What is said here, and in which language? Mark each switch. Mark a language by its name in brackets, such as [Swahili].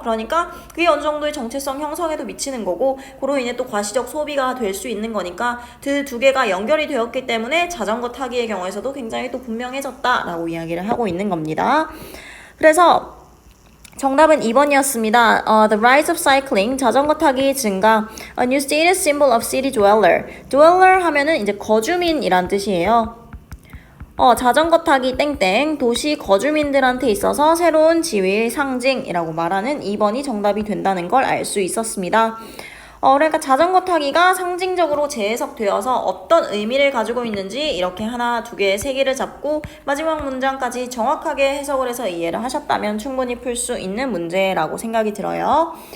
[Korean] 그러니까 그게 어느 정도의 정체성 형성에도 미치는 거고 그로 인해 또 과시적 소비가 될 수 있는 거니까 그 두 개가 연결이 되었기 때문에 자전거 타기의 경우에서도 굉장히 또 분명해졌다라고 이야기를 하고 있는 겁니다. 그래서 정답은 2번이었습니다. [English] The rise of cycling, [Korean] 자전거 타기 증가. [English] A new status symbol of city dweller. [Korean] dweller 하면은 이제 거주민이란 뜻이에요. 자전거 타기 땡땡, 도시 거주민들한테 있어서 새로운 지위의 상징이라고 말하는 2번이 정답이 된다는 걸 알 수 있었습니다. 그러니까 자전거 타기가 상징적으로 재해석되어서 어떤 의미를 가지고 있는지 이렇게 하나, 두 개, 세 개를 잡고 마지막 문장까지 정확하게 해석을 해서 이해를 하셨다면 충분히 풀 수 있는 문제라고 생각이 들어요.